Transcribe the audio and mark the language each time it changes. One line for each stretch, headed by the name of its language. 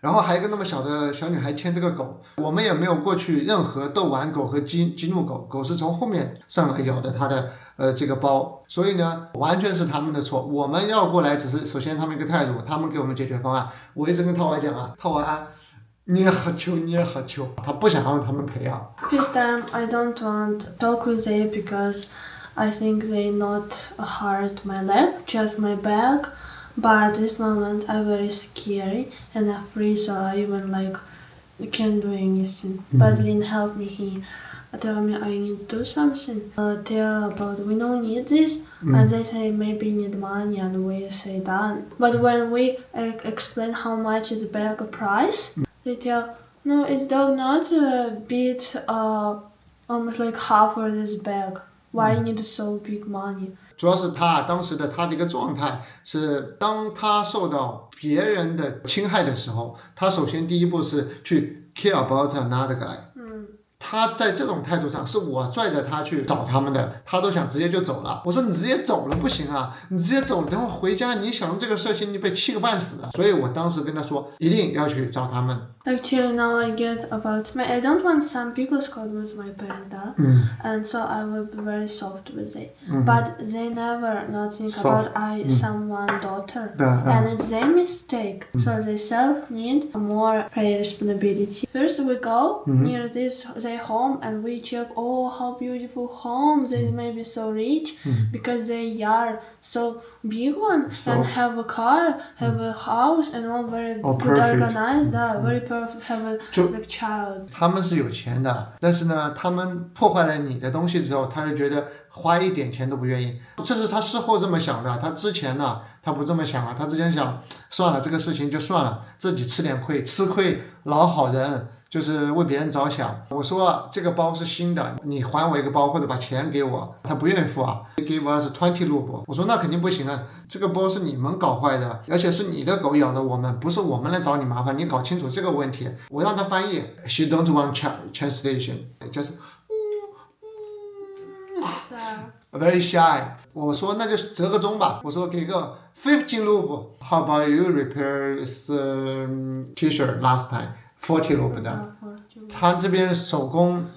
Chinese: 然后还有一个那么小的小女孩牵这个狗，我们也没有过去任何逗玩狗和激怒狗，狗是从后面上来咬的它的这个包，所以呢完全是他们的错，我们要过来只是首先他们一个态度，他们给我们解决方案。我一直跟套娃讲啊，套娃你也好求，他不想让他们赔啊。
English: This time I don't want to talk with they because I think they not hurt my leg, just my back. But at this moment I'm very scary and afraid, so I even can't do anything. But Lin helped me. He tell me I need to do something. Tell about we don't need this, and they say maybe need money, and we say done. But when we explain how much is bag price, they tell no, it does not beat almost like half of this bag. Why you need so big money?
Chinese: 主要是他当时的他的一个状态是，当他受到别人的侵害的时候，他首先第一步是去
English: care about another guy，
Chinese: 他在这种态度上，是我拽着他去找他们的，他都想直接就走了。我说你直接走了不行啊，你直接走了，等会回家你想这个事情，你被气个半死啊。所以我当时跟他说，一定要去找他们。
English: Actually, now I get about I don't want some people scold with my parents, and so I will be very soft with it. But they never not think about someone daughter, and it's their mistake. So they self need more responsibility. First we go near this their home and we check. Oh, how beautiful home! They may be so rich because they are so big one and have a car, have a house, and all very good organized. Very perfect. Have a like child.
Chinese: 他们是有钱的，但是呢，他们破坏了你的东西之后，他就觉得花一点钱都不愿意。这是他事后这么想的，他之前呢，他不这么想啊。他之前想，算了，这个事情就算了，自己吃点亏，吃亏老好人。就是为别人着想。我说这个包是新的，你还我一个包或者把钱给我，他不愿意付啊。
English: Give us 20 ruble。
Chinese: 我说那肯定不行啊，这个包是你们搞坏的，而且是你的狗咬的我们，不是我们来找你麻烦，你搞清楚这个问题。我让他翻译 ，
English: She don't want translation，
Chinese: 就是
English: very shy。
Chinese: 我说那就折个中吧，我说给个15 ruble。
English: How about you repair this T-shirt last time？
Chinese: 40 ruble 的，他这边手工。